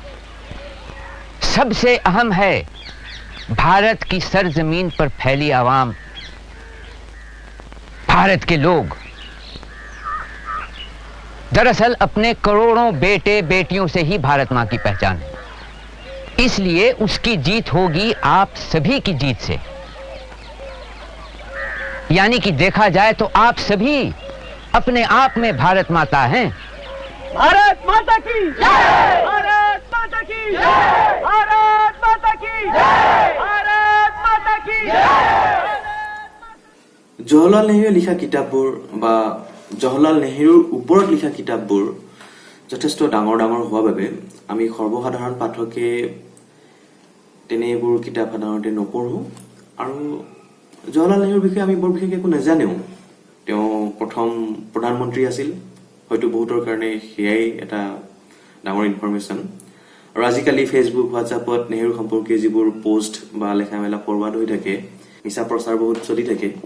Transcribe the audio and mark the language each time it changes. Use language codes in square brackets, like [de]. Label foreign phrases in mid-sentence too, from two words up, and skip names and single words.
[hi] सबसे अहम है भारत की सरजमीन पर फैली आवाम भारत के लोग दरअसल अपने करोड़ों बेटे बेटियों से ही भारत मां की पहचान है इसलिए उसकी जीत होगी आप सभी की जीत से यानी कि देखा जाए तो आप सभी अपने आप में भारत माता हैं भारत माता की जय भारत माता की जय भारत माता की जय भारत माता की जय [as] জৱাহৰলাল নেহৰুৱে লিখা কিতাপবোৰ বা জৱাহৰলাল নেহৰুৰ ওপৰত লিখা কিতাপবোৰ যথেষ্ট ডাঙৰ হোৱা বাবে আমি সৰ্বসাধাৰণ পাঠকে তেনেবোৰ কিতাপ সাধাৰণতে নপঢ়ো আৰু জৱাহৰলাল নেহৰুৰ বিষয়ে আমি বৰ বিশেষ একো নাজানেও তেওঁ প্ৰথম প্ৰধানমন্ত্ৰী আছিল হয়তো বহুতৰ কাৰণে হেয়াই এটা ডাঙৰ ইনফৰমেশন আৰু আজিকালি ফেসবুক হোৱাটছআপত নেহৰু সম্পৰ্কীয় যিবোৰ পোষ্ট বা লেখা মেলা ফৰৱাৰ্ড হৈ থাকে মিছা প্ৰচাৰ বহুত চলি থাকে